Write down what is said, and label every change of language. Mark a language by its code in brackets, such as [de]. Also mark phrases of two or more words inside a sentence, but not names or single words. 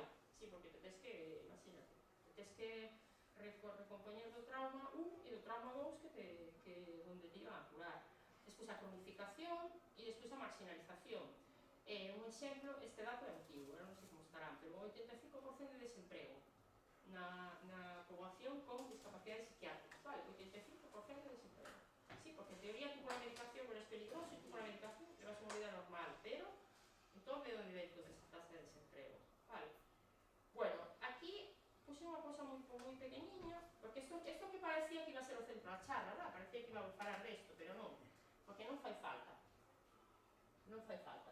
[gl] Sí, porque te tes que, imagínate, te tes que recompoñer do trauma 1 e do trauma 2 onde te iban a curar. Despois a cronificación e despois a marginalización. Un exemplo, este dato é antigo, non sei como estarán, pero un 85% de desemprego na poboación con discapacidades psiquiátricas, vale? 85% de desemprego. [es] Sí, porque en teoría tú con la medicación no eres peligroso y tú con la medicación llevas una vida normal, [gl] pero entón de onde ven toda esa tasa de desemprego, vale? Bueno, aquí puse unha cosa moi pequeniña, porque isto que parecía que iba a ser o centro da charla, ¿verdad? Parecía que iba a falar resto, pero non, porque non fai falta. Non fai falta.